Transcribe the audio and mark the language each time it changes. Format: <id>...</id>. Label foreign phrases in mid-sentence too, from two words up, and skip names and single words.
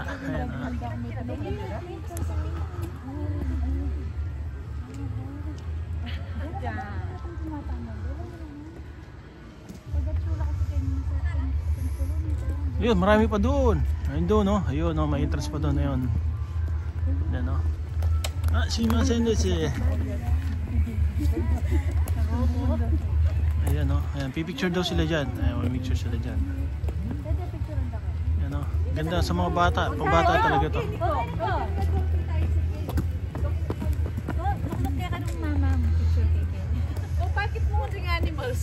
<tl>Ayan o. Ayun, marami pa doon. Ayun doon, no? Ayun, no? May entrance pa doon. Ayun. Ayan, no?</tl> <ja>Ah, しませんです.</ja> <tl>Ayan, no? Ayan, pipicture daw sila dyan. Ayan, may picture sila dyan. Ayan, no? Ganda sa mga bata. Pambata talaga to. Bakit mo ring animals?</tl>